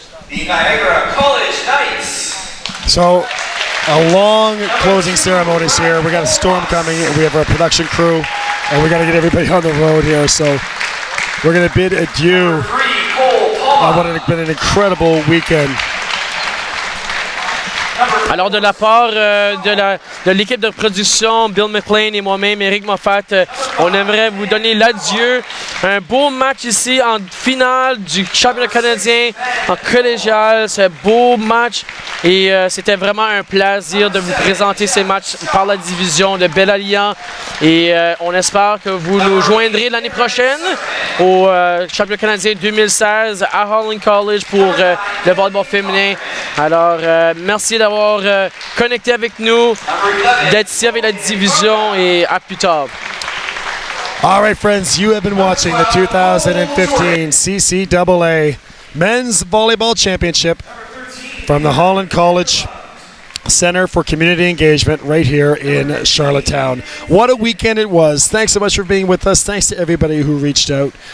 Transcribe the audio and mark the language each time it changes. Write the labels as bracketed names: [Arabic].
[English] The Niagara College Knights. So, a long closing ceremonies here. We got a storm coming, and we have our production crew, and we got to get everybody on the road here. So, we're going to bid adieu on what has been an incredible weekend. [French] Alors, de la part de l'équipe de production, Bill McLean et moi-même, Éric Moffat, on aimerait vous donner l'adieu. Un beau match ici en finale du championnat canadien en collégial. C'est un beau match et c'était vraiment un plaisir de vous présenter ces matchs par la division de Belle-Alliance. Et on espère que vous nous joindrez l'année prochaine au championnat canadien 2016 à Holland College pour le volleyball féminin. Alors, merci d'avoir connecté avec nous, d'être ici avec la division et à plus tard. [English] All right, friends, you have been watching the 2015 CCAA Men's Volleyball Championship from the Holland College Center for Community Engagement right here in Charlottetown. What a weekend it was. Thanks so much for being with us. Thanks to everybody who reached out.